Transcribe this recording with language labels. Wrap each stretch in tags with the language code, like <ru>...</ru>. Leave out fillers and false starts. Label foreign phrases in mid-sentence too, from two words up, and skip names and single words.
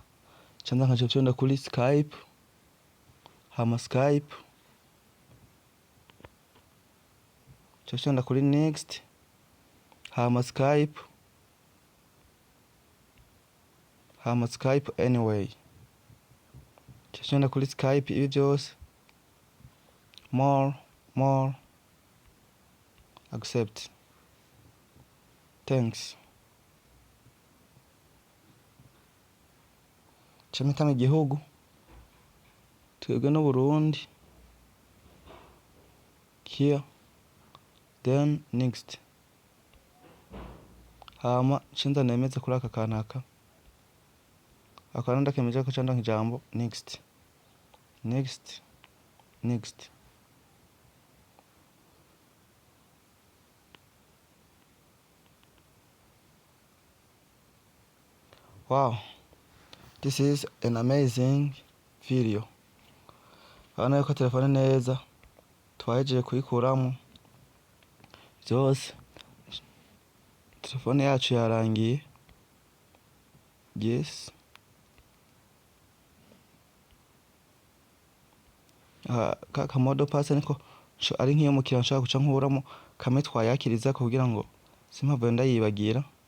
<rn>Ca nza nkaca conda kuri Skype, hama Skype, ca conda kuri next, hama Skype, hama Skype anyway. Ca conda kuri Skype ibi vyose,</rn> <en>more, accept, thanks.</en> <rn>Ca mpitamo igihugu, twebwe n'Uburundi,</rn> <en>here, then next.</en> <rn>Hama ca nza nemeze kuri aka kanaka. Akaba ndakemeje ko ca ndonka ijambo next.</rn> <en>Wow, this is an amazing video.</en> <rn>Urabona yuko telefone neza twahejeje kuyikuramo vyose. Telefone yacu yarangiye. Yes. Ka Modopass niko ari nk'iyo mukiriya nshaka guca nkuramo kamwe twayakiriza kugira ngo simpave ndayibagira.</rn>